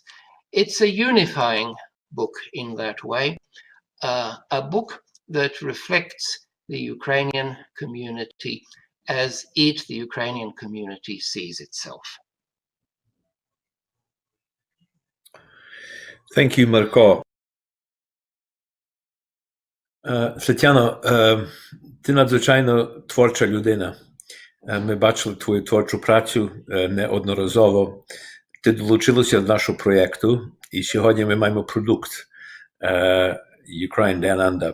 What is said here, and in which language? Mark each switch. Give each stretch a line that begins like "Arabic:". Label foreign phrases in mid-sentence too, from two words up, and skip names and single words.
English: It's a unifying book in that way, a book that reflects the Ukrainian community as the Ukrainian community sees itself. Thank you, Marko.
Ukrainian: Тетяно, ти надзвичайно творча людина. Ми бачили твою творчу працю неодноразово. Ти долучилася до нашого проєкту, і сьогодні ми маємо продукт Ukraine Down Under.